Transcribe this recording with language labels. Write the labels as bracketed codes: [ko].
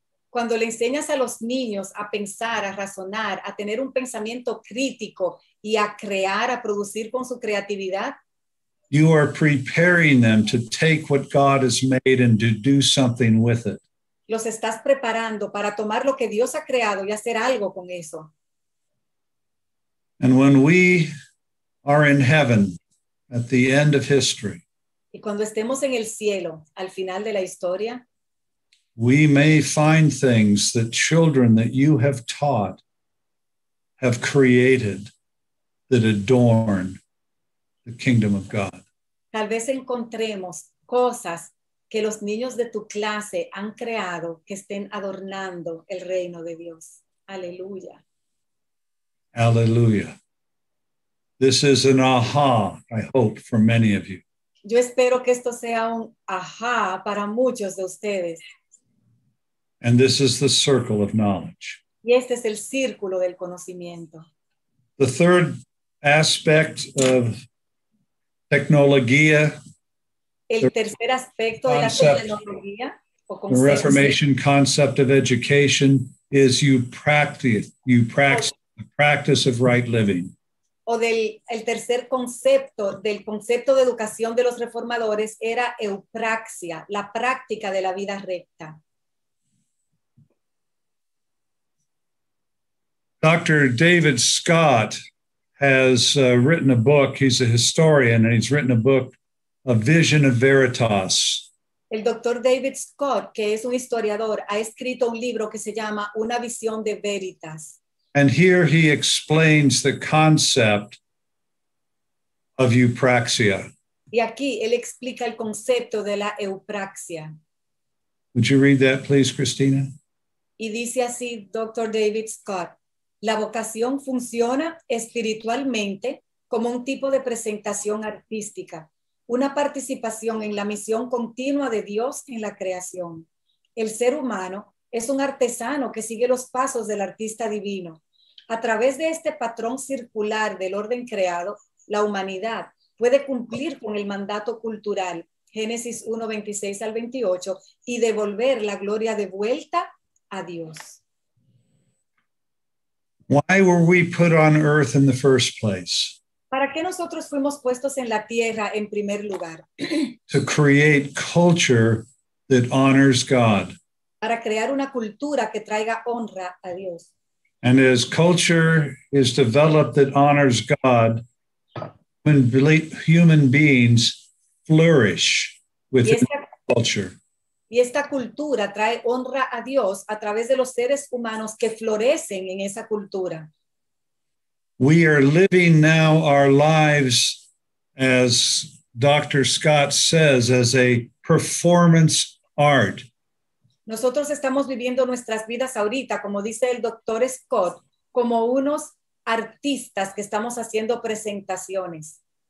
[es] cuando le enseñas a los niños a pensar, a razonar, a tener un pensamiento crítico y a crear, a producir con su creatividad, [en] you are preparing them to take what God has made and to do something with it. [es] Los estás preparando para tomar lo que Dios ha creado y hacer algo con eso. [en] And when we are in heaven at the end of history, [es] y cuando estemos en el cielo, al final de la historia, [en] we may find things that children that you have taught have created that adorn the kingdom of God. [es] Tal vez encontremos cosas que los niños de tu clase han creado que estén adornando el reino de Dios. Aleluya. [en] Hallelujah. This is an aha, I hope, for many of you. [es] Yo espero que esto sea un ajá para muchos de ustedes. [en] And this is the circle of knowledge. [es] Y este es el círculo del conocimiento. [en] The third aspect of technología, [es] el tercer aspecto de la tecnología, o [en] The [es] conceptos. [en] Reformation concept of education is you practice the practice of right living. [es] O el tercer concepto, del concepto de educación de los reformadores, era eupraxia, la práctica de la vida recta. [en] Dr. David Scott has written a book. He's a historian, and he's written a book, A Vision of Veritas. [es] El doctor David Scott, que es un historiador, ha escrito un libro que se llama Una visión de Veritas. [en] And here he explains the concept of eupraxia. [es] Y aquí él explica el concepto de la eupraxia. [en] Would you read that, please, Christina? [es] Y dice así, Dr. David Scott, la vocación funciona espiritualmente como un tipo de presentación artística, una participación en la misión continua de Dios en la creación. El ser humano es un artesano que sigue los pasos del artista divino. A través de este patrón circular del orden creado, la humanidad puede cumplir con el mandato cultural, Génesis 1, 26 al 28, y devolver la gloria de vuelta a Dios. [en] Why were we put on earth in the first place? [es] ¿Para qué nosotros fuimos puestos en la tierra en primer lugar? [en] To create culture that honors God. [es] Para crear una cultura que traiga honra a Dios. [en] And as culture is developed that honors God, when human beings flourish within culture. [es] Y esta cultura trae honra a Dios a través de los seres humanos que florecen en esa cultura. [en] We are living now our lives, as Dr. Scott says, as a performance art. [es] Nosotros estamos viviendo nuestras vidas ahorita, como dice el doctor Scott, como unos artistas que estamos haciendo presentaciones.